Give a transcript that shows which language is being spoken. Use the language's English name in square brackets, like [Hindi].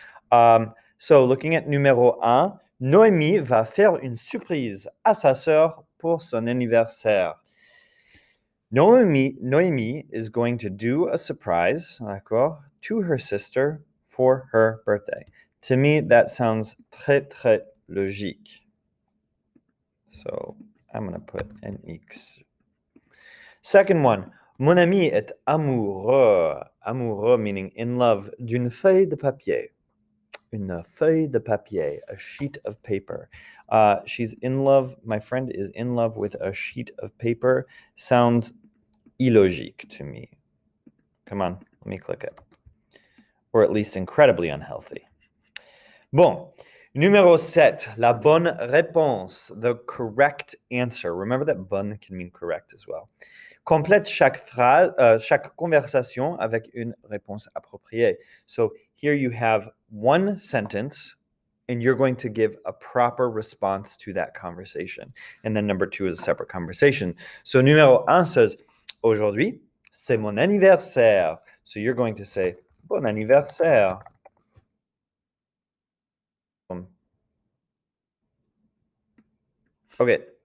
[English] So looking at [French] numéro 1, Noémie va faire une surprise à sa sœur pour son anniversaire. [English] Noémie is going to do a surprise, [French] d'accord, [English] to her sister for her birthday. To me, that sounds [French] très, très logique. [English] So I'm going to put an X. Second one, [French] mon ami est amoureux. Amoureux [English] meaning in love [French] d'une feuille de papier. Une feuille de papier, [English] a sheet of paper. She's in love, my friend is in love with a sheet of paper. Sounds illogique to me. Come on, let me click it. Or at least incredibly unhealthy. [French] Bon, numéro 7, la bonne réponse, [English] the correct answer. Remember that bonne can mean correct as well. [French] Complète chaque conversation avec une réponse appropriée. [English] So here you have one sentence, and you're going to give a proper response to that conversation. And then number 2 is a separate conversation. So numéro 1 says, [French] aujourd'hui, c'est mon anniversaire. [English] So you're going to say, [French] bon anniversaire. [English] Okay.